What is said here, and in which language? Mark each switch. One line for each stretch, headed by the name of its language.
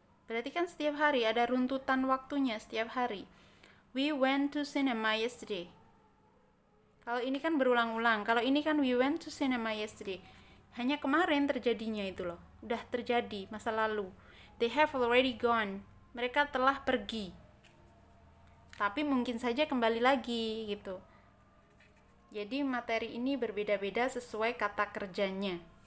Indonesian: Berarti kan setiap hari ada runtutan waktunya setiap hari.
English: We went to cinema yesterday.
Indonesian: Kalau ini kan berulang-ulang. Kalau ini kan
English: we went to cinema yesterday.
Indonesian: Hanya kemarin terjadinya itu loh. Udah terjadi masa lalu.
English: They have already gone.
Indonesian: Mereka telah pergi. Tapi mungkin saja kembali lagi gitu. Jadi materi ini berbeda-beda sesuai kata kerjanya.